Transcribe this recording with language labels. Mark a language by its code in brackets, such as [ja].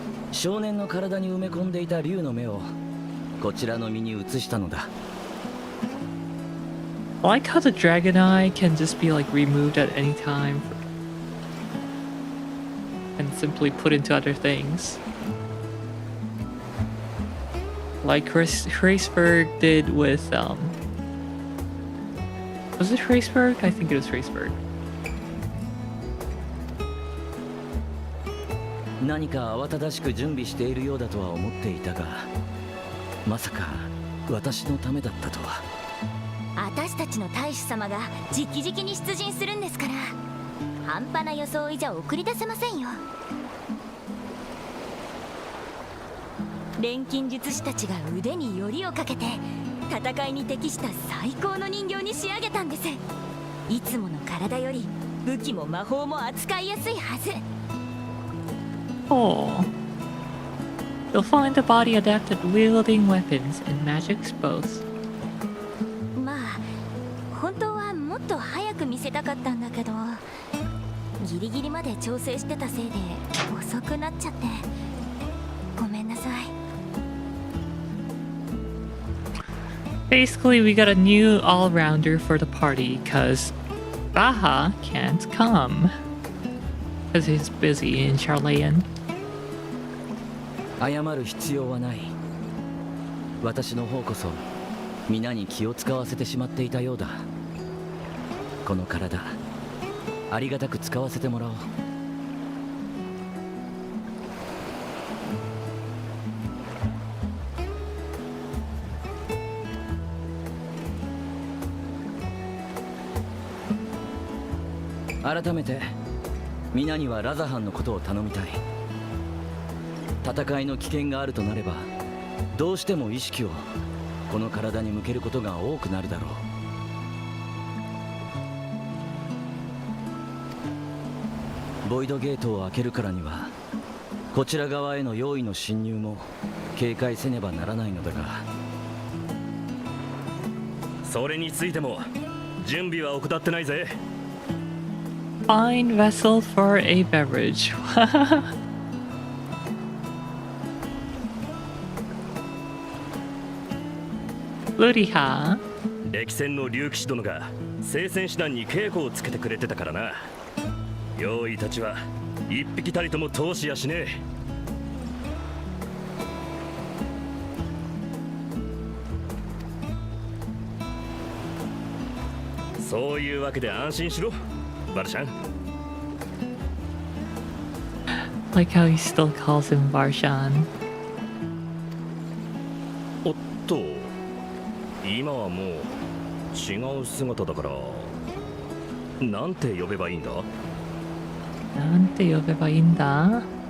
[ja] 少年の体に埋め込んでいた竜の目をこちらの身に移したのだ。 [en] I like how the dragon eye can just be like removed at any time and simply put into other things. Like Hraesberg did with was it Hraesberg? I think it was Hraesberg. [ja] 何か慌ただしく準備しているようだとは思っていたが、まさか私のためだったとは。私たちの大使様が直々に出陣するんですから、半端な装いじゃ送り出せませんよ。錬金術師たちが腕によりをかけて戦いに適した最高の人形に仕上げたんです。いつもの体より武器も魔法も扱いやすいはず。 [en] Oh. You'll find the body adept at wielding weapons and magics both. [ja] まあ本当はもっと早く見せたかったんだけど、ギリギリまで調整してたせいで遅くなっちゃって、ごめんなさい。 [en] Basically, we got a new all-rounder for the party, cause Baha can't come. Cause he's busy in Charlayan. [ja] 謝る必要はない。私の方こそ皆に気を使わせてしまっていたようだ。この体ありがたく使わせてもらおう。改めて皆にはラザハンのことを頼みたい。戦いの危険があるとなれば、どうしても意識をこの体に向けることが多くなるだろう。ボイドゲートを開けるからには、こちら側への用意の侵入も警戒せねばならないのだが。それについても準備は怠ってないぜ。 [en] Fine vessel for a beverage. Luriha. [ja] 歴戦の竜騎士殿が聖戦士団に稽古をつけてくれてたからな。用意たちは一匹たりとも通しやしねえ。そういうわけで安心しろ、バルシャン。 [en] Like how he still calls him Varshan. [ja] おっと、今はもう違う姿だから、なんて呼べばいいんだ？なんて呼べばいいんだ？